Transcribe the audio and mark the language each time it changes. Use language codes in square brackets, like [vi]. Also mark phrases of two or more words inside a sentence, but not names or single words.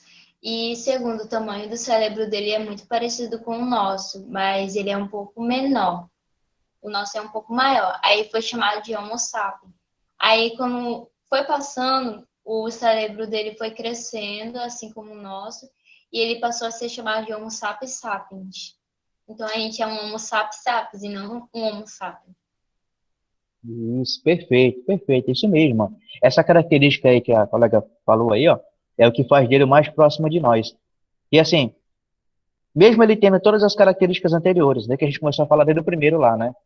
[pt] E segundo, o tamanho do cérebro dele é muito parecido com o nosso, mas ele é um pouco menor. O nosso é um pouco maior. Aí foi chamado de Homo sapiens. Aí, quando foi passando, o cérebro dele foi crescendo, assim como o nosso, e ele passou a ser chamado de Homo sapiens sapiens. Então, a gente é um Homo sapiens sapiens e não um Homo sapiens. Isso, perfeito, perfeito, isso mesmo. Essa característica aí que a colega falou aí, ó, é o que faz dele o mais próximo de nós. E assim, mesmo ele tendo todas as características anteriores, né, que a gente começou a falar desde o primeiro lá, né?